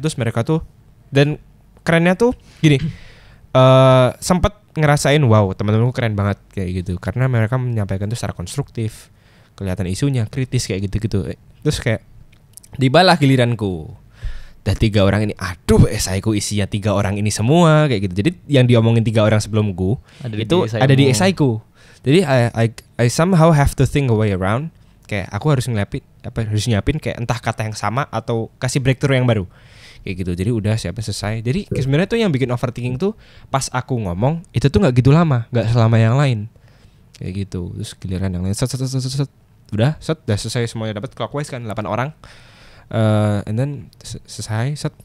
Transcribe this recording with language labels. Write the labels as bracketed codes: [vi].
[id] Terus mereka tuh, dan kerennya tuh gini, sempat ngerasain wow teman-temanku keren banget kayak gitu. Karena mereka menyampaikan tuh secara konstruktif, kelihatan isunya kritis kayak gitu-gitu. Terus kayak dibalah giliranku. Dan 3 orang ini, aduh esaiku isinya 3 orang ini semua kayak gitu. Jadi yang diomongin 3 orang sebelumku itu ada di esaiku. Jadi [en] I somehow have to think a way around. [id] Kayak aku harus nyiapin kayak entah kata yang sama atau kasih breakthrough yang baru. Kayak gitu. Jadi udah selesai. Jadi sebenarnya tuh yang bikin overthinking tuh pas aku ngomong itu tuh nggak gitu lama, nggak selama yang lain. Kayak gitu. Terus giliran yang lain set. Udah selesai semuanya, dapat clockwise kan 8 orang. [en] And then [id] selesai set.